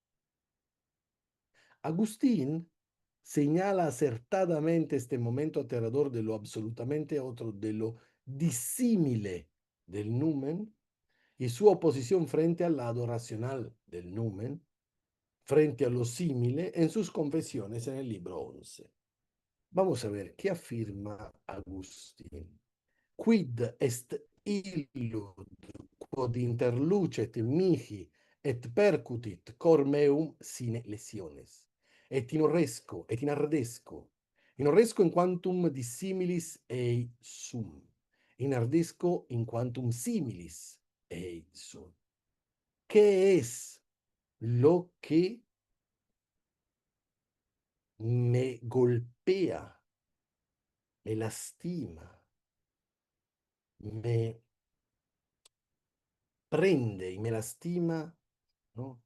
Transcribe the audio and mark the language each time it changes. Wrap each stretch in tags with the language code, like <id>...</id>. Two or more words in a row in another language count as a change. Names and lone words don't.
<es>Agustín señala acertadamente este momento aterrador de lo absolutamente otro, de lo disímile del numen y su oposición frente al lado racional del numen, frente a lo simile en sus confesiones en el libro 11. Vamos a ver qué afirma Agustín.</es> <la>Quid est illud quod interlucet mihi et percutit cor meum sine lesiones. Et inarresco in quantum dissimilis ei sum. Inardesco in quantum similis ei sum.</la> <es>¿Qué es lo que me golpea, me lastima, me prende y me lastima, ¿no?</es>